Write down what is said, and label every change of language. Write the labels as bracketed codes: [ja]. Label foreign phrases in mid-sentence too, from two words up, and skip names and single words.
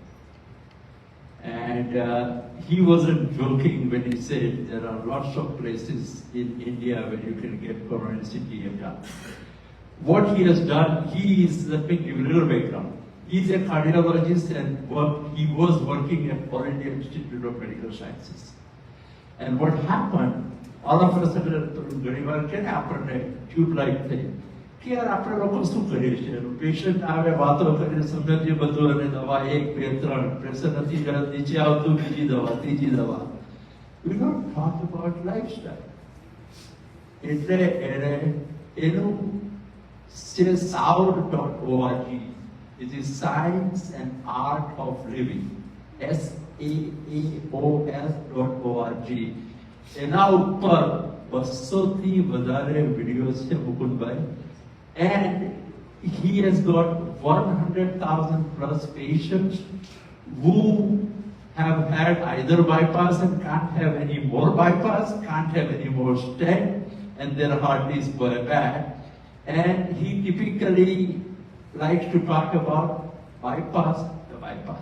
[en] And he wasn't joking when he said there are lots of places in India where you can get coronary CT done. what he has done, he is, let me give you a little background. He's a cardiologist and he was working at All India Institute of Medical Sciences. And what happened, all of a sudden, [gu] ઘણી વાર કે ને આપણને [en] tube light [gu] થઈ કે યાર આપણે લોકો શું કરીએ છીએ પેશન્ટ આવે વાતો કરીને સમજીએ બધું અને દવા 1 2 3 પ્રેશર નથી નીચે આવતું બીજી દવા ત્રીજી દવા. [en] We don't talk about lifestyle. [gu] એટલે એનું છે sound.org. [en] It is Science and Art of Living. SAAOS.org. [gu] એના ઉપર 200થી વધારે વિડીયોઝ છે મુકુંદભાઈ. [en] And he has got 100,000 plus patients who have had either bypass and can't have any more bypass, can't have any more stent, and their heart is bad. And he typically likes to talk about bypass the bypass.